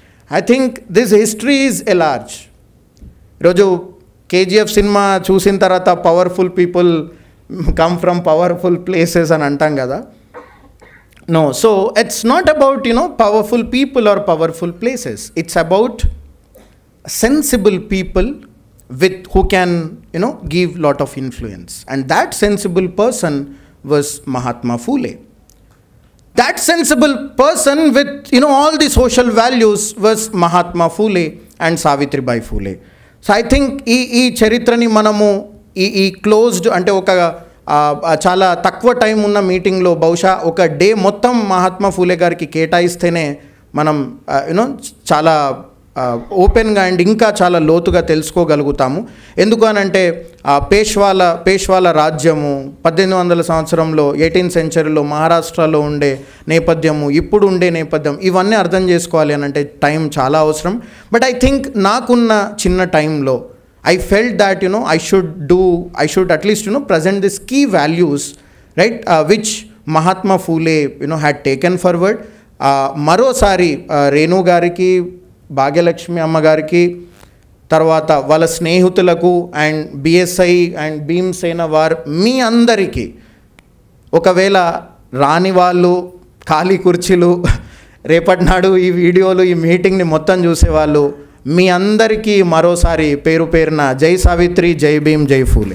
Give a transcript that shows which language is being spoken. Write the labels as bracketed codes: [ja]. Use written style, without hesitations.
[en] I think this history is a large. [te] ఈరోజు KGF cinema చూసిన తర్వాత [en] powerful people come from powerful places [te] అని అంటాం కదా. [en] No, so it's not about powerful people are powerful places. It's about sensible people who can give lot of influence, and that sensible person was Mahatma Phule. That sensible person with all the social values was Mahatma Phule and Savitribai Phule. So I think [te] ఈ చరిత్రని మనము ఈ closed అంటే ఒక చాలా తక్కువ time ఉన్న మీటింగ్లో బహుశా ఒక డే మొత్తం మహాత్మా ఫూలే గారికి కేటాయిస్తేనే మనం యూనో చాలా ఓపెన్గా అండ్ ఇంకా చాలా లోతుగా తెలుసుకోగలుగుతాము. ఎందుకు అనంటే పేష్వాల రాజ్యము 1800 సంవత్సరంలో 18th సెంచరీలో మహారాష్ట్రలో ఉండే నేపథ్యము, ఇప్పుడు ఉండే నేపథ్యం, ఇవన్నీ అర్థం చేసుకోవాలి అని అంటే టైం చాలా అవసరం. [en] but I think [te] నాకున్న చిన్న టైంలో [en] I felt that I should at least present these key values, right, which Mahatma Phule had taken forward. [te] మరోసారి రేణు గారికి, భాగ్యలక్ష్మి అమ్మ గారికి, తర్వాత వాళ్ళ స్నేహితులకు అండ్ బిఎస్ఐ అండ్ భీమ్సేన వారు మీ అందరికీ, ఒకవేళ రాని వాళ్ళు ఖాళీ కుర్చీలు రేపటి నాడు ఈ వీడియోలు ఈ మీటింగ్ని మొత్తం చూసేవాళ్ళు, మీ అందరికీ మరోసారి పేరు పేరున జై సావిత్రి, జై భీమ్, జై ఫూలే.